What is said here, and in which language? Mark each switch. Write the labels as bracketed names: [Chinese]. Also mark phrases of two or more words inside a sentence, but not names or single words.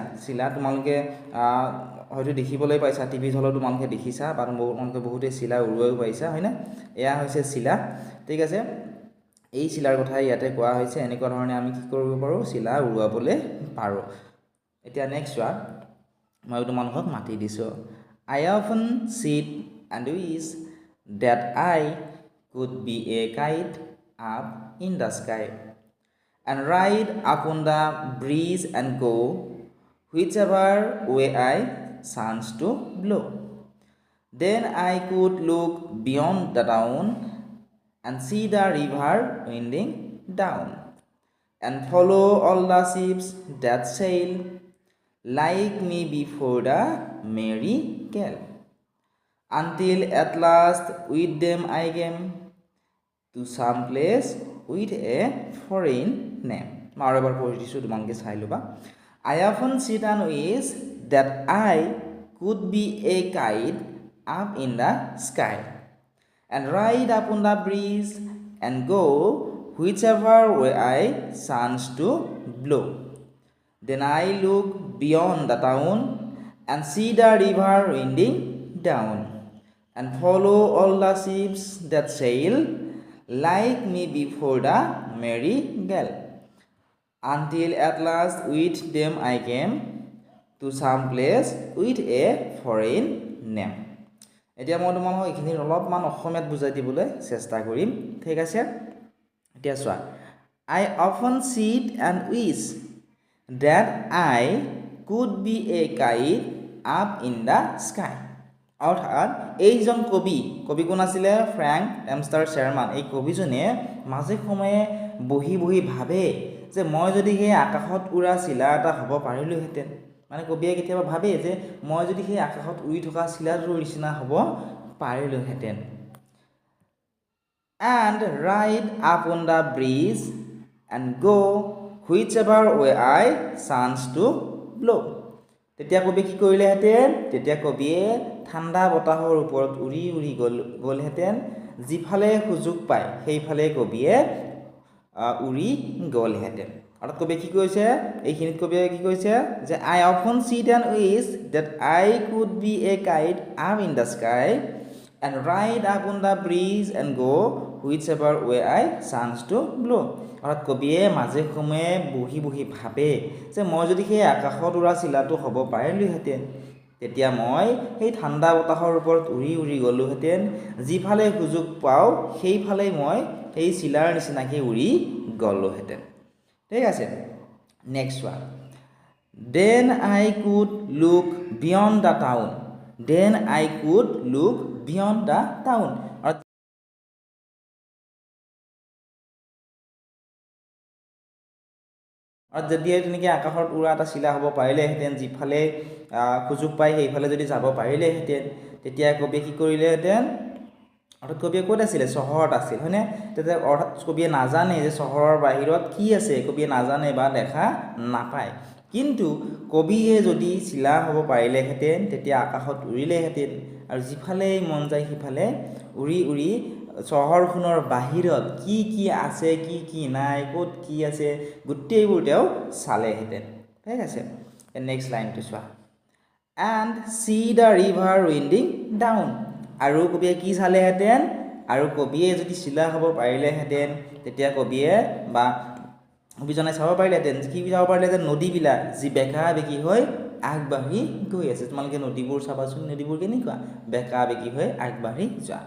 [Assamese] চিলা তোমালোকে হয়তো দেখিবলৈ পাইছা, টিভিত হ'লেও তোমালোকে দেখিছা বা তোমালোকে বহুতেই চিলা উৰুৱাইও পাইছা, হয়নে? এয়া হৈছে চিলা। ঠিক আছে, এই চিলাৰ কথাই ইয়াতে কোৱা হৈছে। এনেকুৱা ধৰণে আমি কি কৰিব পাৰোঁ, চিলা উৰুৱাবলৈ পাৰোঁ। এতিয়া নেক্সট চোৱা, মই তোমালোকক মাতি দিছোঁ। [English] I often sit and wish that I could be a kite up in the sky and ride upon the breeze and go whichever way I chance to blow. Then I could look beyond the town and see the river winding down and follow all the ships that sail like me before the merry gale, until at last with them I came to some place with a foreign name. [Assamese] মই এবাৰ পঢ়ি দিছোঁ, তোমালোকে চাই ল'বা। [English] I often sit and wish that I could be a kite up in the sky and ride upon the breeze and go whichever way I chance to blow. Then I look beyond the town and see the river winding down and follow all the ships that sail like me before the merry gale, until at last with them I came to some place with a foreign name. [Assamese] এতিয়া মই তোমালোকক এইখিনি অলপমান অসমীয়াত বুজাই দিবলৈ চেষ্টা কৰিম। ঠিক আছে, এতিয়া চোৱা, [English] I often sit and wish that I could be a kite up in the sky. [Assamese] অৰ্থাৎ এইজন কবি কোন আছিলে? ফ্ৰেংক ডেমষ্টাৰ শ্বেৰমান। এই কবিজনে মাজে সময়ে বহি বহি ভাবে যে মই যদি সেই আকাশত উৰা চিলা এটা হ'ব পাৰিলোহেঁতেন। মানে কবিয়ে কেতিয়াবা ভাবে যে মই যদি সেই আকাশত উৰি থকা চিলাটোৰ নিচিনা হ'ব পাৰিলোহেঁতেন। [English] And ride upon the breeze and go whichever way I chance to blow. [Assamese] তেতিয়া কবি কি কৰিলেহেঁতেন? তেতিয়া কবিয়ে ঠাণ্ডা বতাহৰ ওপৰত উৰি উৰি গ'লহেঁতেন। যিফালে সুযোগ পায় সেইফালে কবিয়ে উৰি গ'লহেঁতেন। অৰ্থাৎ কবিয়ে কি কৈছে? এইখিনিত কবিয়ে কি কৈছে যে [English] I often sit and wish that I could be a kite up in the sky and ride upon the breeze and go whichever way I chance to blow. [Assamese] অৰ্থাৎ কবিয়ে মাজে সময়ে বহি বহি ভাবে যে মই যদি সেই আকাশত উৰা চিলাটো হ'ব পাৰিলোহেঁতেন, তেতিয়া মই সেই ঠাণ্ডা বতাহৰ ওপৰত উৰি উৰি গ'লোহেঁতেন। যিফালে সুযোগ পাওঁ সেইফালেই মই সেই চিলাৰ নিচিনাকৈ উৰি গ'লোহেঁতেন। ঠিক আছে, [English] next one. Then I could look beyond the town. Then I could look beyond the town. [Assamese] আৰু যদি তেনেকৈ আকাশত উৰা এটা চিলা হ'ব পাৰিলেহেঁতেন, যিফালে সুযোগ পায় সেইফালে যদি যাব পাৰিলেহেঁতেন, তেতিয়া কবিয়ে কি কৰিলেহেঁতেন? অৰ্থাৎ কবিয়ে ক'ত আছিলে? চহৰত আছিল, হয়নে? তেতিয়া অৰ্থাৎ কবিয়ে নাজানে যে চহৰৰ বাহিৰত কি আছে, কবিয়ে নাজানে বা দেখা নাপায়। কিন্তু কবিয়ে যদি চিলা হ'ব পাৰিলেহেঁতেন তেতিয়া আকাশত উৰিলেহেঁতেন আৰু যিফালেই মন যায় সিফালে উৰি উৰি চহৰখনৰ বাহিৰত কি কি আছে, কি কি নাই, ক'ত কি আছে, গোটেইবোৰ তেওঁ চালেহেঁতেন। ঠিক আছে, [English] next lineটো [Assamese] চোৱা। [English] And see the river winding down. [Assamese] আৰু কবিয়ে কি চালেহেঁতেন? আৰু কবিয়ে যদি চিলা হ'ব পাৰিলেহেঁতেন তেতিয়া কবিয়ে বা কবিজনে চাব পাৰিলেহেঁতেন, কি চাব পাৰিলেহেঁতেন? নদীবিলাক যি বেকা বেকি হৈ আগবাঢ়ি গৈ আছে। তোমালোকে নদীবোৰ চাবাচোন, নদীবোৰ কেনেকুৱা বেকা বেকি হৈ আগবাঢ়ি যোৱা।